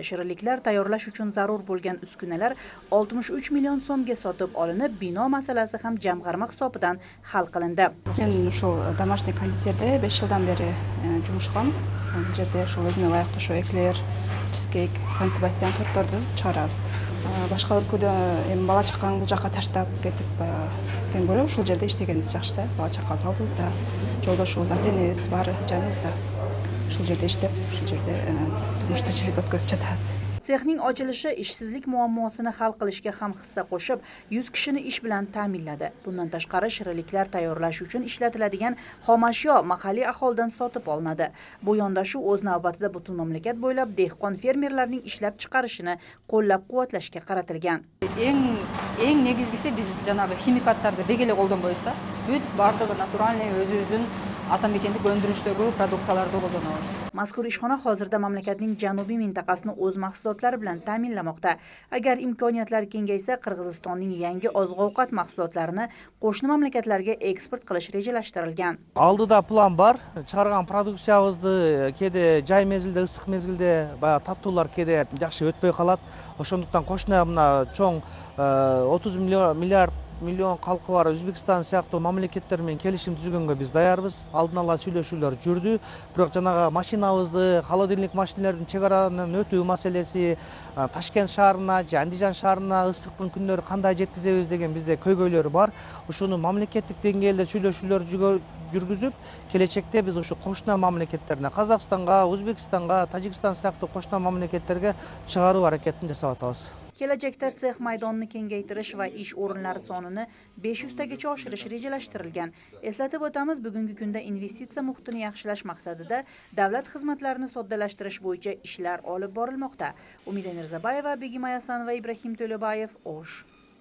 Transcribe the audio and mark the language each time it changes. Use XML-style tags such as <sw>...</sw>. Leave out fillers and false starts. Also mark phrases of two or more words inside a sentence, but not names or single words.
<uz>Shirinliklar tayyorlash uchun zarur bo'lgan uskunalar 63 million so'mga sotib olinib, bino masalasi ham jamg'arma hisobidan hal qilindi. Men shu домашний konditerda 5 yildan beri жұмыс qilам. Bu yerda shu o'zimga layiqli shu ekler, cheesecake, San Sebastian tortlarni chiqaramiz.</uz> <ky>Boshqa өлкөдө эми бала чакаңды жакка таштап кетип тең көрө ушул жерде иштегенибиз жакшы да. Бала чакка салбыз да, жолдошубуз, ата-энебиз баары жаныбыз да. Ушул жерде иштеп, ушул жерде турмуш тиричилик өткөзүп жатабыз.</ky> <uz>Sexning ochilishi ishsizlik muammosini hal qilishga ham hissa qo'shib, 100 kishini ish bilan ta'minladi. Bundan tashqari shirinliklar tayyorlash uchun ishlatiladigan xomashyo mahalliy aholidan sotib olinadi. Bu yondashuv o'z navbatida butun mamlakat bo'ylab dehqon fermerlarning ishlab chiqarishini qo'llab-quvvatlashga qaratilgan.</uz> <ky>Эң негизгиси биз жанагы химикаттарды бегеле колдонбойбуз да. Бүт бардыгы натуральный өзүбүздүн атамекендик өндүрүштөгү продукцияларды колдонобуз.</ky> <uz>Mazkur ishxona hozirda mamlakatning janubiy mintaqasini o'z mahsulotlari bilan ta'minlamoqda. Agar imkoniyatlar kengaysa, Qirg'izistonning yangi oziq-ovqat mahsulotlarini qo'shni mamlakatlarga eksport qilish rejalashtirilgan.</uz> <ky>Алдыда план бар. Чыгарган продукциябызды кеде жай мезгилде, ысык мезгилде баягы таттуулар кеде жакшы өтпөй калат. Ошондуктан кошуна мына чоң 30 миллион халкы бар Өзбекстан сыяктуу мамлекеттер менен келишим түзгөнгө биз даярбыз. Алдын ала сүйлөшүүлөр жүрдү. Бирок жанагы машинабызды, холодильник машинелердин чек аранын өтүү маселеси, Ташкент шаарына, Андижан шаарына ысыктын күндөрү кандай жеткизебиз деген бизде көйгөйлөр бар. Ушуну мамлекеттик деңгээлде сүйлөшүүлөр жүргүзүп, келечекте биз ушу кошуна мамлекеттерине, Казакстанга, Өзбекстанга, Тажикстан сыяктуу кошуна мамлекеттерге чыгаруу аракетин жасап атабыз.</ky> <uz>Kelajakda sex maydonini kengaytirish va ish o'rinlari sonini 500 tagacha oshirish rejalashtirilgan. Eslatib o'tamiz, bugungi kunda investitsiya muhitini yaxshilash maqsadida davlat xizmatlarini soddalashtirish bo'yicha ishlar olib borilmoqda. Umida Mirzabayeva, Begim Ayasan va Ibrahim To'labayev, O'sh.</uz>